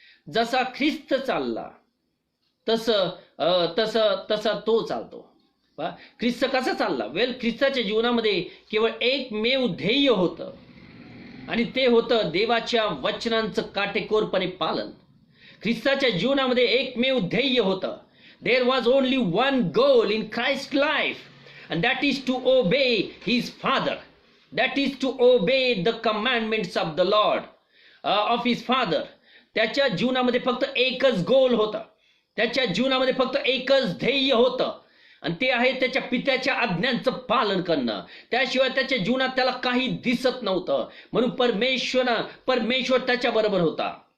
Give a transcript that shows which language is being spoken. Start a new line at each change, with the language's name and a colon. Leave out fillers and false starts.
Marathi: जसा ख्रिस्त चालला तसा तो चालतो. ख्रिस्त कसा चालला? वेल, ख्रिस्ताच्या जीवनामध्ये केवळ एकमेव ध्येय होतं, आणि ते होतं देवाच्या वचनांचं काटेकोरपणे पालन. ख्रिस्ताच्या जीवनामध्ये एकमेव ध्येय होतं.
English: There was only one goal in Christ's life, and that is to obey his Father. That is to obey the commandments of the Lord, of his Father.
Marathi: त्याच्या जीवनामध्ये फक्त एकच गोल होता. त्याच्या जीवनामध्ये फक्त एकच ध्येय होतं, आणि ते आहे त्याच्या पित्याच्या आज्ञांचं पालन करणं. त्याशिवाय त्याच्या जीवनात त्याला काही दिसत नव्हतं. म्हणून परमेश्वर त्याच्या बरोबर होता.